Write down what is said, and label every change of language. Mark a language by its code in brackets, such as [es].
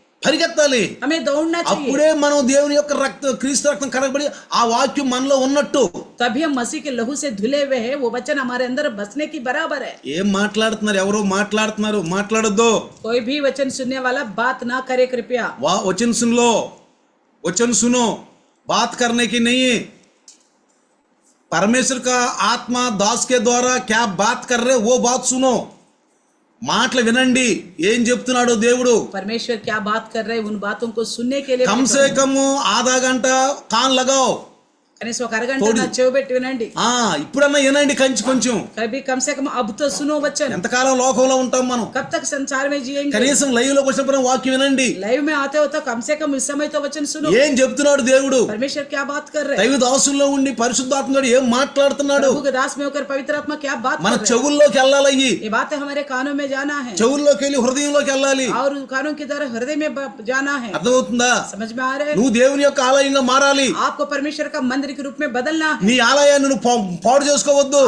[te] పరిగెత్తాలి. [hi] हमें दौड़ना चाहिए। [te] అప్పుడే మనం దేవుని యొక్క క్రీస్తు రక్తం కడగబడి ఆ వాక్యం మనలో ఉన్నట్టు. [hi] तभी हम मसीह के लहू से धुले हुए हैं, वो वचन हमारे अंदर बसने की बराबर है। [te] ఏం మాట్లాడుతున్నారు? ఎవరో మాట్లాడుతున్నారు, మాట్లాడొద్దు. [hi] कोई भी वचन सुनने वाला बात ना करे कृपया। वचन सुन लो, वचन सुनो, बात करने की नहीं है। परमेश्वर का आत्मा दास के द्वारा क्या बात कर रहे वो बात सुनो. [te] మాటలు వినండి, ఏం చెప్తున్నాడో దేవుడు. [hi] परमेश्वर क्या बात कर रहे हैं उन बातों को सुनने के लिए कम से कम आधा घंटा कान लगाओ. [te] कनीस ఒక అరగంట చెవి పెట్టి వినండి. ఇప్పుడన్నా వినండి కొంచెం. [hi] कभी कम से कम अब तो सुनो वचन। [te] ఎంతకాలం లోకంలో ఉంటాం మనం? [hi] कब तक संसार में जिएंगे? [te] కనీసం లైవ్ లోకి వచ్చినప్పుడు వాక్యం వినండి. [hi] लाइव में आते हो तो कम से कम इस समय तो वचन सुनो। [te] ఏం చెప్తున్నాడు దేవుడు? [hi] परमेश्वर क्या बात कर रहे हैं? [te] దైవ దాసుల్లో ఉండి పరిశుద్ధాత్ముడు ఏం మాట్లాడుతున్నాడు? [hi] प्रभु के दास में होकर पवित्र आत्मा क्या बात कर [te] మన [hi] रहे हैं? [te] చెవుల్లోకి వెళ్ళాలి. [hi] ये बातें हमारे कानों में जाना है, [te] చెవుల్లోకి వెళ్ళి హృదయంలోకి వెళ్ళాలి. [hi] और कानों की तरह हृदय में जाना है। [te] అర్థమవుతుందా? [hi] समझ में आ रहे हैं? [te] నువ్వు దేవుని యొక్క ఆలయంగా మారాలి. [hi] आपको परमेश्वर का मंदिर मंदिर के रूप में बदलना है। [te] నీ ఆలయాన్ని నువ్వు పాడు చేసుకోవద్దు.